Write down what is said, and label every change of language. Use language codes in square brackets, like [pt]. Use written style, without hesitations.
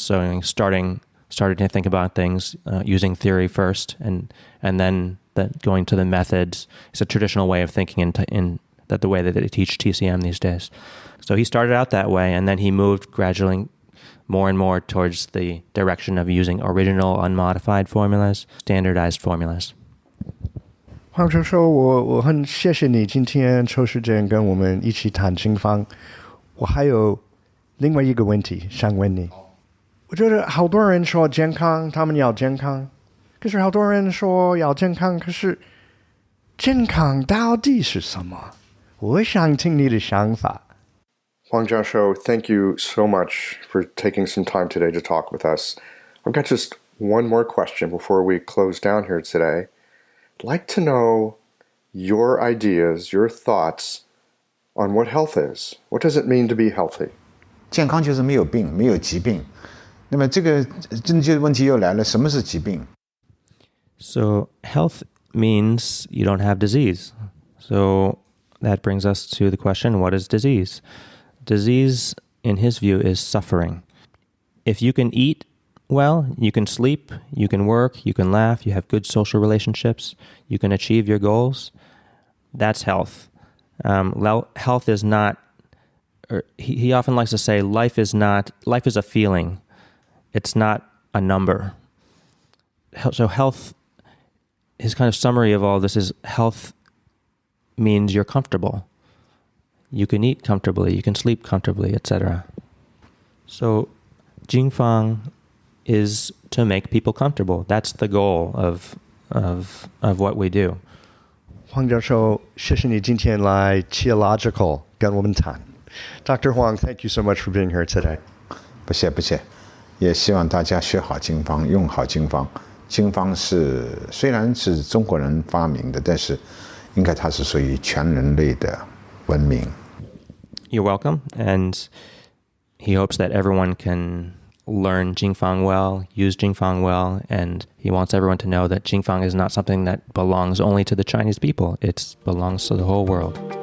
[en] So starting to think about things using theory first, and then going to the methods. It's a traditional way of thinking in that the way that they teach TCM these days. So he started out that way, and then he moved gradually more and more towards the direction of using original unmodified formulas, standardized formulas. [zh] 黄教授，我很谢谢你今天抽时间跟我们一起谈经方。我还有另外一个问题想问你。我觉得好多人说健康，他们要健康，可是好多人说要健康，可是健康到底是什么？我想听你的想法。 [en] Huang Jiashou, thank you so much for taking some time today to talk with us. I've got just one more question before we close down here today. I'd like to know your ideas, your thoughts on what health is. What does it mean to be healthy? [zh] 健康就是没有病，没有疾病。那么这个问题又来了，什么是疾病？ [en] So health means you don't have disease. So that brings us to the question, what is disease? Disease, in his view, is suffering. If you can eat well, you can sleep, you can work, you can laugh, you have good social relationships, you can achieve your goals, that's health. Health is not, he often likes to say, life is a feeling. It's not a number. So health, his kind of summary of all this is health means you're comfortable. You can eat comfortably, you can sleep comfortably, etc. So Jingfang is to make people comfortable. That's the goal of what we do. [zh] 黄教授，谢谢你今天来 Theological 跟我们谈。 [en] Dr. Huang, thank you so much for being here today. [zh] 不谢，也希望大家学好经方，用好经方。经方虽然是中国人发明的，但是应该它是属于全人类的文明。 [en] You're welcome, and he hopes that everyone can learn Jingfang well, use Jingfang well, and he wants everyone to know that Jingfang is not something that belongs only to the Chinese people. It belongs to the whole world.